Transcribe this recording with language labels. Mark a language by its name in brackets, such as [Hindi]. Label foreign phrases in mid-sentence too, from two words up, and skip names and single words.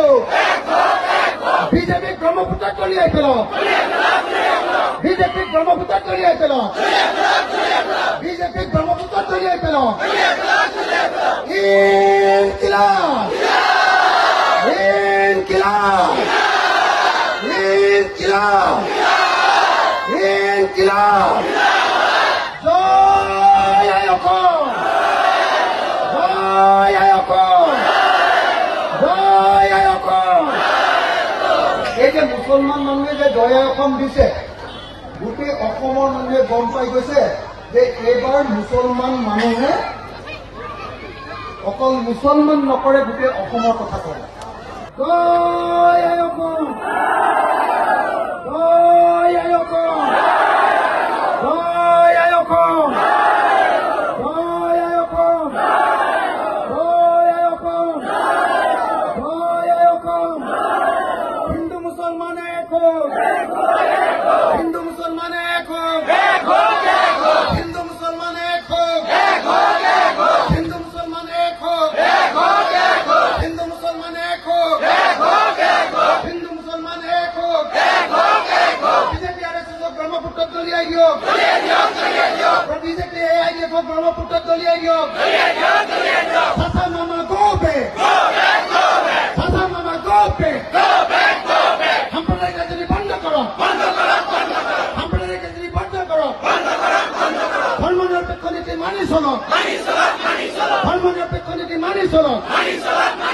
[Assamese] বিজেপি ব্রহ্মপুত্র তলিয়াই ফেল, বিজেপি ব্রহ্মপুত্র তলিয়াই ফেল, বিজেপি ব্রহ্মপুত্র তলিয়াই ফেল। ইনকিলাব, ইনকিলাব, ইনকিলাব, ইনকিলাব। জয় আয়কম, জয় আয়কম, জয় আয়কম। এই যে মুছলমান মানুহে যে জয় আয়কম দিছে, গোটেই অসমৰ মানুহে গম পাই গৈছে যে এইবাৰ মুছলমান মানুহে অকল মুছলমান নকৰে, গোটেই অসমৰ কথা কয়। জয় আয়কম, জয় আয়কম, জয় আয়কম, জয় আয়কম, জয় আয়কম, জয় আয়কম। হিন্দু মুসলমান এক হোক, হিন্দু মুসলমান এক হোক, হিন্দু মুসলমান এক হোক, হিন্দু মুসলমান এক হোক, হিন্দু মুসলমান এক হোক, হিন্দু মুসলমান এক হোক। বিজেপি RSS ব্রহ্মপুত্র দলিয়াই দিয়ক, বিজেপি AIDF ব্রহ্মপুত্র দলিয়াই দিয়ক। চাচা মামা [English] go back, [Assamese] চাচা মামা গো বেক। [Bangla] সাম্প্রদায়িক রাজনীতি বন্ধ করো, সাম্প্রদায়িক রাজনীতি বন্ধ করো। ধর্মনিরপেক্ষ নীতি মানি চলো, ধর্মনিরপেক্ষ নীতি মানি চলো।